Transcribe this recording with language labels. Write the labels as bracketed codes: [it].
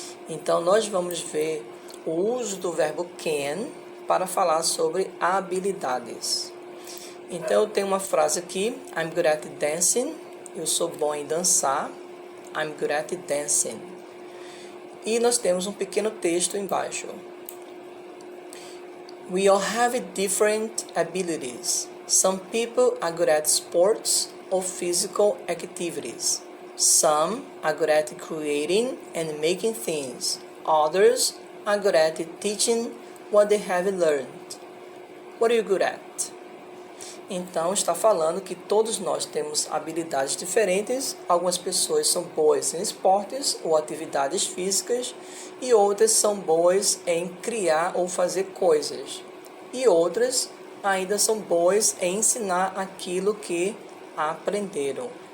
[pt] Então, nós vamos ver o uso do verbo can para falar sobre habilidades. Então, eu tenho uma frase aqui, [en] I'm good at dancing. [pt] Eu sou bom em dançar. [en] I'm good at dancing. [pt] E nós temos um pequeno texto embaixo. [en] We all have different abilities. Some people are good at sports or physical activities. Some are good at creating and making things. Others are good at teaching what they have learned. What are you good at? [pt] Então, está falando que todos nós temos habilidades diferentes. Algumas pessoas são boas em esportes ou atividades físicas e outras são boas em criar ou fazer coisas. E outras ainda são boas em ensinar aquilo que aprenderam.